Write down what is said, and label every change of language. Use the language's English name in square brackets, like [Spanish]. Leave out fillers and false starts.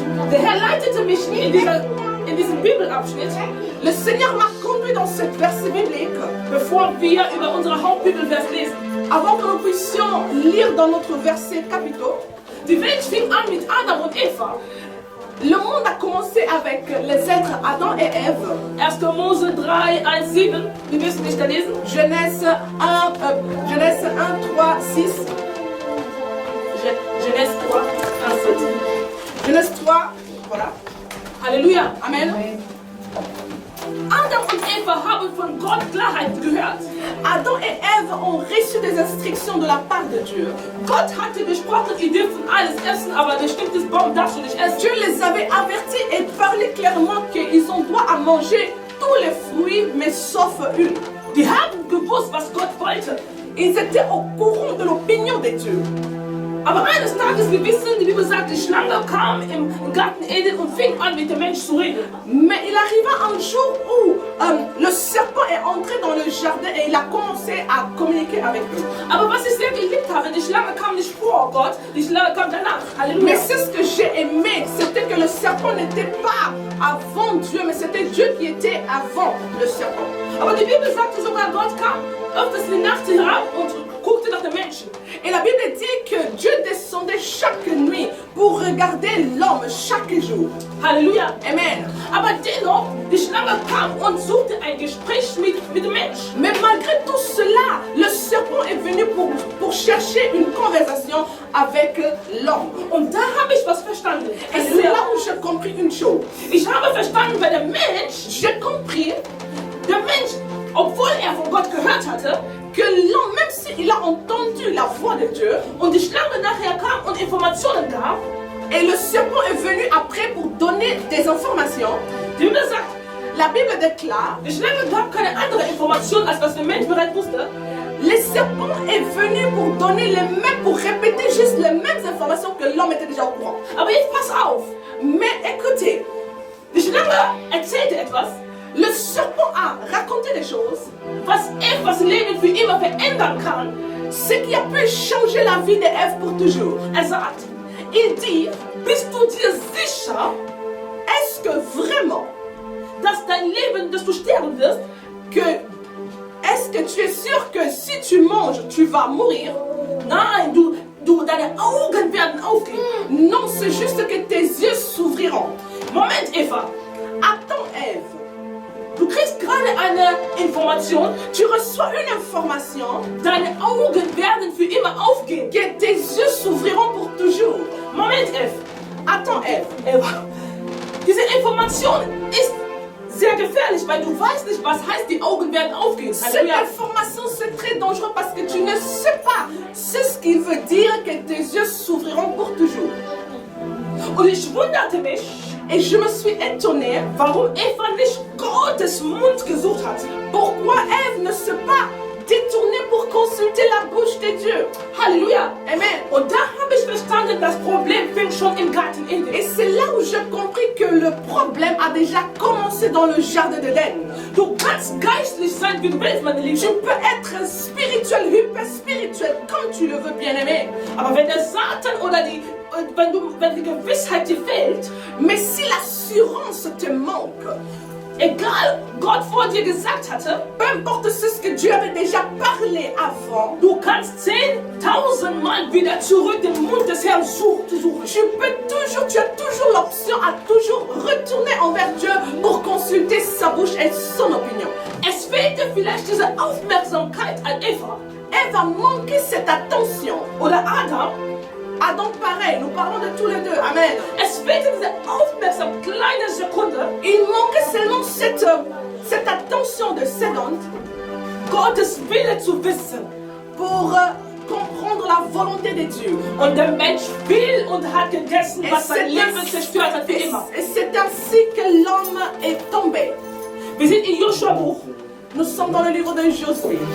[German] Der Herr leitete mich in diesem Bibelabschnitt, [French] Le Seigneur m'a conduit dans ce verset biblique [German] bevor wir über unsere Hauptbibelvers lesen. [French] avant que nous puissions lire dans notre verset capitaux. [German] Die Welt fing an mit Adam und Eva. [French] Le monde a commencé avec les êtres Adam et Ève. [German] 1. Mose 3, 1, 7. Wir müssen nicht da lesen. [French] Genèse 1, 3, 6. Genèse 3, 1, 7. Genèse 3, voilà. Halleluja. Amen. [German] Adam und Eva haben von Gott Klarheit gehört. [French] Adam et Ève ont reçu des instructions de la part de Dieu. [German] Gott hatte gesprochen, ihr dürft alles essen, aber ein bestimmtes Baum darfst du nicht essen. [French] Dieu les avait avertis et parlé clairement qu'ils ont droit à manger tous les fruits, mais sauf une. [German] Die haben gewusst, was Gott wollte. [French] Ils étaient au courant de l'opinion de Dieu. [German] Aber eines Tages, wir wissen, die Bibel sagt, die Schlange kam im Garten Eden und fing an, mit dem Mensch zu reden. [French] Mais il arriva un jour où le serpent est entré dans le jardin et il a commencé à communiquer avec eux. [German] Aber was ich sehr geliebt habe, die Schlange kam nicht vor Gott, die Schlange kam danach. Halleluja. [French] Mais c'est ce que j'ai aimé, c'était que le serpent n'était pas avant Dieu, mais c'était Dieu qui était avant le serpent. [German] Aber die Bibel sagte sogar, Gott kam öfters in die Nacht herab und guckte nach den Menschen. [French] Et la Bible dit que Dieu descendait chaque nuit pour regarder l'homme chaque jour. Halleluja. Amen. [German] Aber dennoch, die Schlange kam und suchte ein Gespräch mit dem Menschen. [French] Mais malgré tout cela, le serpent est venu pour chercher une conversation avec l'homme. [German] Und da habe ich was verstanden. [French] Et c'est là où j'ai compris une chose. [German] Ich habe verstanden, weil der Mensch, [French] J'ai compris [German] der Mensch, obwohl er von Gott gehört hatte, [French] que l'homme, même s'il a entendu la voix de Dieu, [German] und die Schlange nachher kam und Informationen gab, [French] et le serpent est venu après pour donner des informations, [German] die Bibel sagt, [French] la Bible déclare, [German] die Schlange gab keine andere Information, als was der Mensch bereits wusste. [French] le serpent est venu pour donner les mêmes, pour répéter juste les mêmes informations que l'homme était déjà au courant. [German] Aber jetzt pass auf, [French] Mais écoutez, [German] die Schlange erzählte etwas, [French] le serpent a raconté des choses, [German] was etwas Leben für immer verändern kann. [French] ce qui a pu changer la vie d'Ève pour toujours. [German] Er sagt, [French] Il dit, [German] bist du dir sicher, [French] est-ce que vraiment, [German] dass dein Leben, dass du sterben wirst? [French] est-ce que tu es sûr que si tu manges, tu vas mourir? [German] Nein, deine Augen werden aufgehen. [French] Non, c'est juste que tes yeux s'ouvriront. [German] Moment, Eva, [French] Attends, Ève, [German] du kriegst gerade eine Information, [French] tu reçois une information [German] deine Augen werden für immer aufgehen. [French] que tes yeux s'ouvriront pour toujours. [German] Moment, Eva. [French] Attends, Ève, [German] Eva, diese Information ist sehr gefährlich, weil du weißt nicht, was heißt, die Augen werden aufgehen. [French] cette Halleluja. information c'est très dangereux parce que tu ne sais pas ce qu'il veut dire que tes yeux s'ouvriront pour toujours. [German] Und ich wunderte mich, [French] Et je me suis étonnée [German] warum Eva nicht Gottes Mund gesucht hat. [French] pourquoi Ève ne s'est pas détournée pour consulter la bouche de Dieu. Halleluja. Amen. [German] Und da habe ich verstanden, das Problem fing schon im Garten Eden. [French] Et c'est là où j'ai compris que le problème a déjà commencé dans le jardin d'Éden. [German] Du kannst geistlich sein, wie du willst, meine Liebe. [French] Tu peux être spirituel, hyper spirituel, comme tu le veux, bien-aimé. [German] Aber wenn der Satan oder wenn die Gewissheit dir fehlt, [French] Mais si l'assurance te manque, [German] egal Gott vor dir gesagt hatte, [French] peu importe ce que Dieu avait déjà parlé avant, [German] du kannst 10.000 Mal wieder zurück den Mund des Herrn suchen. [French] tu as toujours l'option à toujours retourner envers Dieu pour consulter sa bouche et son opinion. [German] Es fehlte vielleicht diese Aufmerksamkeit an Eva [French] Elle va manquer cette attention. [German] oder Adam. [French] Adam, pareil, nous parlons de tous les deux. Amen. [German] Es fehlte diese Aufmerksamkeit, kleine Sekunde, [French] Il manque seulement cette attention de seconde [German] Gottes Wille zu wissen. [French] pour comprendre la volonté de Dieu. [German] Und der Mensch fiel und hat gegessen, was sein Leben zerstört hat für immer. [French] Et c'est ainsi que l'homme est tombé. [German] Wir sind in Joshua Buch. [French] Nous sommes dans le livre de Josué.